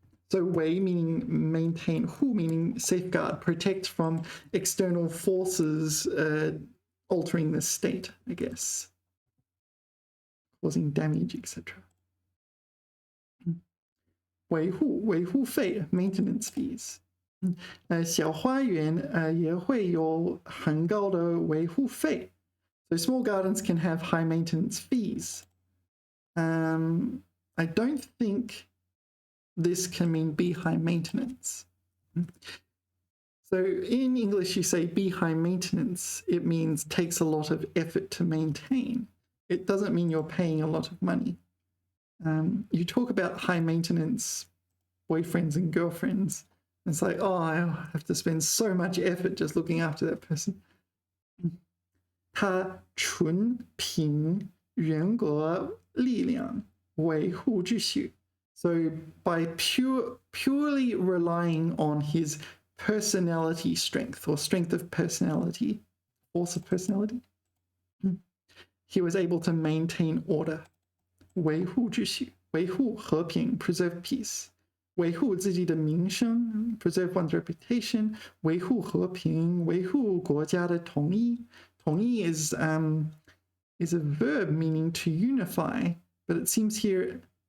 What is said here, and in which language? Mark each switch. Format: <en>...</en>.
<en>So 维 meaning maintain, 护 meaning safeguard, protect from external forces altering the state, I guess, causing damage, etc. 维护费 maintenance fees.</en> <zh>小花园也会有很高的维护费.</zh> <en>So small gardens can have high maintenance fees. I don't think this can mean be high maintenance. So in English, you say be high maintenance. It means takes a lot of effort to maintain. It doesn't mean you're paying a lot of money. You talk about high maintenance boyfriends and girlfriends. It's like, oh, I have to spend so much effort just looking after that person.</en> <zh>他纯凭人格力量维护秩序.</zh> <en>So by purely relying on his personality strength or strength of personality, force of personality, he was able to maintain order.</en> <zh>维护秩序, 维护和平,</zh> <en>preserve peace.</en> <zh>维护自己的名声,</zh> <en>preserve one's reputation.</en> <zh>维护和平, 维护国家的统一.</zh> <en>统一 is a verb meaning to unify, but it seems here.</en>